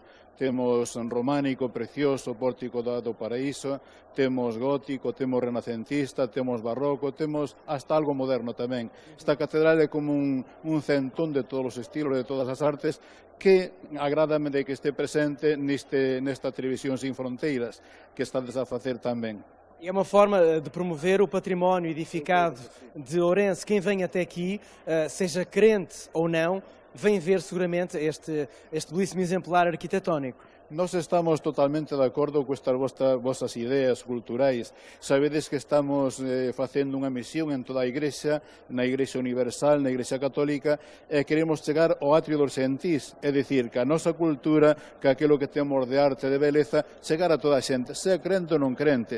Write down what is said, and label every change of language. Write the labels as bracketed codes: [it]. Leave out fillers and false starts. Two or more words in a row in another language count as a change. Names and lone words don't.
[gl] Temos románico, precioso, pórtico do Paraíso, temos gótico, temos renacentista, temos barroco, temos hasta algo moderno tamén. Esta catedral é como un centón de todos os estilos, de todas as artes, que agrádame de que este presente nesta televisión sin fronteiras, que estades a facer tamén. [pt] É uma forma de promover o património edificado de Ourense. Quem vem até aqui, seja crente ou não, vem ver seguramente este belíssimo exemplar arquitetónico. [gl] Nós estamos totalmente de acordo con estas vosas ideas culturais. Sabedes que estamos facendo unha misión en toda a Igrexa, na Igrexa Universal, na Igrexa Católica, e queremos chegar ao atrio dos sentís, é dicir, que a nosa cultura, que aquilo que temos de arte, de beleza, chegar a toda a xente, sea crente ou non crente.